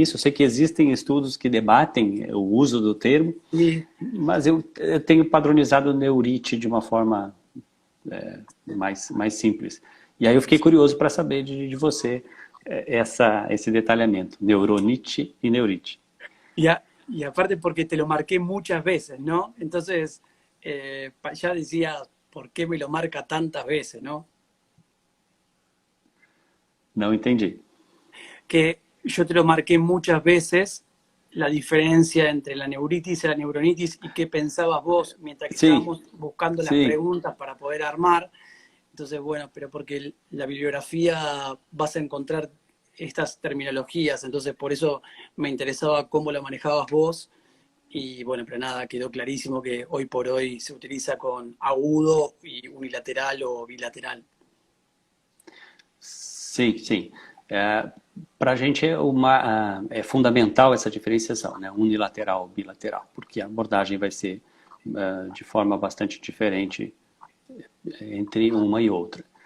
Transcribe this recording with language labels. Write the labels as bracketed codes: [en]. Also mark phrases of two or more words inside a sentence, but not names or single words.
[pt] Eu sei que existem estudos que debatem o uso do termo, mas eu tenho padronizado neurite de uma forma mais simples. E aí eu fiquei curioso para saber de você esse detalhamento, neuronite e neurite. [es] Y aparte porque te lo marqué muchas veces, ¿no? Entonces, ya decía, ¿por qué me lo marca tantas veces, no? [pt] Não entendi. [es] Que yo te lo marqué muchas veces, la diferencia entre la neuritis y la neuronitis, y qué pensabas vos mientras que estábamos buscando las preguntas para poder armar. Entonces, bueno, pero porque la bibliografía vas a encontrar estas terminologías, entonces por eso me interesaba cómo lo manejabas vos, y bueno, pero nada, quedó clarísimo que hoy por hoy se utiliza con agudo y unilateral o bilateral. [pt] Sim, sim. Para a gente é fundamental essa diferenciação, né? Unilateral, bilateral, porque a abordagem vai ser de forma bastante diferente entre uma e outra.